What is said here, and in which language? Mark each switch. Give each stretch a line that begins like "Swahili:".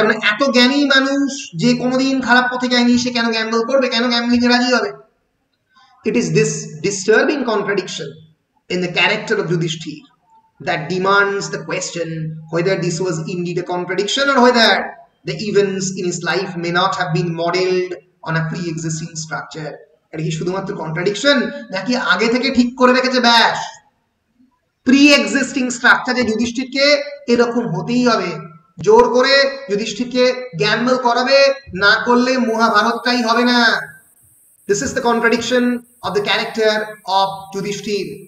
Bangla: কারণ এত জ্ঞানী মানুষ যে কোনোদিন খারাপ পথে যায়নি, সে কেন গ্যাম্বল করবে, কেন গ্যাম্বলিং এ রাজি হবে?
English: It is this disturbing contradiction in the character of Yudhishthira that demands the question whether this was indeed a contradiction, or whether the events in his life may not have been modeled on a pre-existing structure.
Bangla: এটা কি শুধুমাত্র contradiction, নাকি আগে থেকে ঠিক করে রেখেছে ব্যাস প্রি-এক্সিস্টিং স্ট্রাকচার, যে যুধিষ্ঠিরকে এরকম হতেই হবে, জোর করে যুধিষ্ঠিরকে গ্যাম্বল করাবে, না করলে মহাভারতটাই হবে না?
English: This is the contradiction of the character of Yudhishthira.